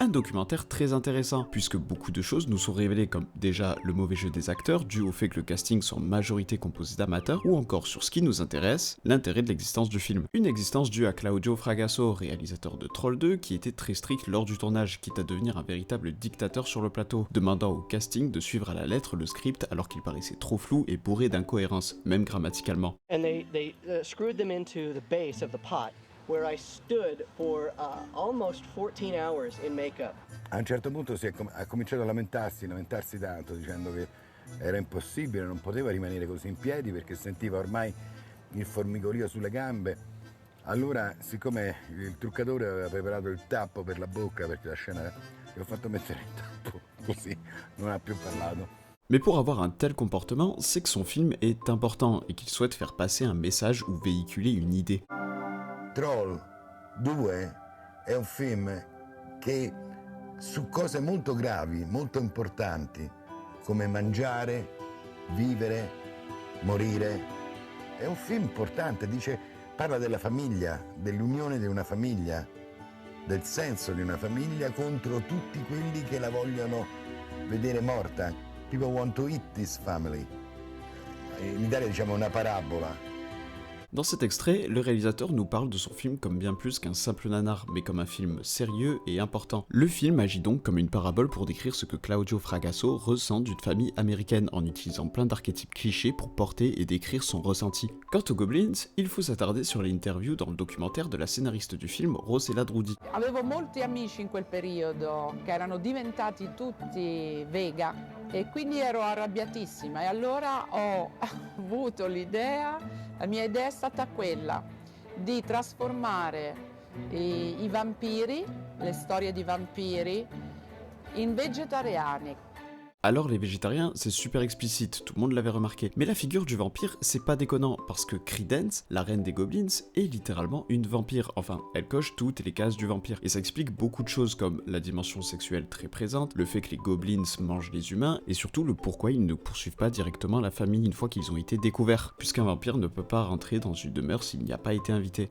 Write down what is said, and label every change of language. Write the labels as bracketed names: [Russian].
[French] Un documentaire très intéressant, puisque beaucoup de choses nous sont révélées comme déjà le mauvais jeu des acteurs, dû au fait que le casting soit en majorité composé d'amateurs, ou encore sur ce qui nous intéresse, l'intérêt de l'existence du film. Une existence due à Claudio Fragasso, réalisateur de Troll 2, qui était très strict lors du tournage, quitte à devenir un véritable dictateur sur le plateau, demandant au casting de suivre à la lettre le script alors qu'il paraissait trop flou et bourré d'incohérences, même grammaticalement. [English] And they screwed them into the base of the pot, where I stood for almost 14 hours in makeup. [Italian] A un certo punto ha cominciato a lamentarsi tanto, dicendo che era impossibile, non poteva rimanere così in piedi perché sentiva ormai il formicolio sulle gambe. Allora, siccome il truccatore aveva preparato il tappo per la bocca, perché la scena, gli ho fatto mettere il tappo, così non ha più parlato. [French] Mais pour avoir un tel comportement, c'est que son film est important et qu'il souhaite faire passer un message ou véhiculer une idée. [Italian] Troll 2 è un film che su cose molto gravi, molto importanti, come mangiare, vivere, morire, è un film importante, parla della famiglia, dell'unione di una famiglia, del senso di una famiglia contro tutti quelli che la vogliono vedere morta. [English] People want to eat this family. [Italian] In Italia diciamo una parabola. [French] Dans cet extrait, le réalisateur nous parle de son film comme bien plus qu'un simple nanar, mais comme un film sérieux et important. Le film agit donc comme une parabole pour décrire ce que Claudio Fragasso ressent d'une famille américaine en utilisant plein d'archétypes clichés pour porter et décrire son ressenti. Quant aux Goblins, il faut s'attarder sur l'interview dans le documentaire de la scénariste du film, Rosella Drudi. [Italian] Avevo molti amici in quel periodo che erano diventati tutti vega e quindi ero arrabbiatissima e allora ho avuto la mia idea è stata quella di trasformare i vampiri, le storie di vampiri, in vegetariani. [French] Alors les végétariens, c'est super explicite, tout le monde l'avait remarqué. Mais la figure du vampire, c'est pas déconnant, parce que Creedence, la reine des goblins, est littéralement une vampire. Enfin, elle coche toutes les cases du vampire. Et ça explique beaucoup de choses comme la dimension sexuelle très présente, le fait que les goblins mangent les humains, et surtout le pourquoi ils ne poursuivent pas directement la famille une fois qu'ils ont été découverts, puisqu'un vampire ne peut pas rentrer dans une demeure s'il n'y a pas été invité.